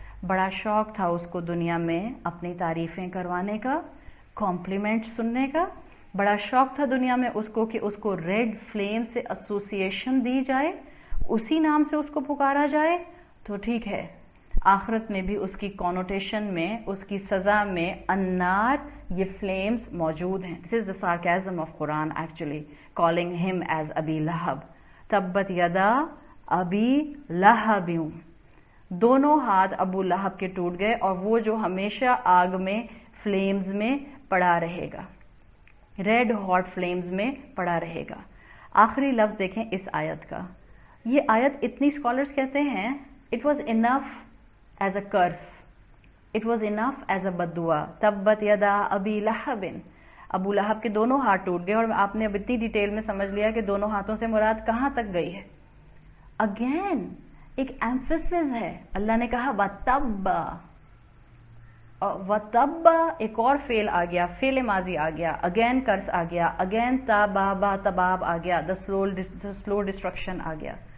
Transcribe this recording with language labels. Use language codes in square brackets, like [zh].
[ur] بڑا شوق تھا اس کو دنیا میں اپنی تعریفیں کروانے کا، کمپلیمنٹ سننے کا. بڑا شوق تھا دنیا میں اس کو کہ اس کو ریڈ فلیم سے ایسوسیشن دی جائے، اسی نام سے اس کو پکارا جائے. تو ٹھیک ہے، آخرت میں بھی اس کی کونوٹیشن میں، اس کی سزا میں النار، یہ فلیمز موجود ہیں. [en] This is the sarcasm of Quran actually calling him as Abi Lahab. [ar] تبت یدا ابی لہب. [ur] دونوں ہاتھ ابو لہب کے ٹوٹ گئے اور وہ جو ہمیشہ آگ میں فلیمز میں پڑا رہے گا، ریڈ ہاٹ فلیمز میں پڑا رہے گا. آخری لفظ دیکھیں اس آیت کا. یہ آیت اتنی اسکالرز کہتے ہیں [en] it was enough as a [ur] curse, it was enough as a بدعا. [ar] تبت یدا ابی لہب. [ur] ابو لہب کے دونوں ہاتھ ٹوٹ گئے، اور آپ نے اب اتنی ڈیٹیل میں سمجھ لیا کہ دونوں ہاتھوں سے مراد کہاں تک گئی ہے. اگین ایک ایمفیسس ہے. اللہ نے کہا وَتَبَّ، وَتَبَّ ایک اور فعل آ گیا، فعل ماضی آ گیا، اگین کرس آ گیا، اگین تابابا تباب آ گیا، [en] the slow destruction [ur] آ گیا.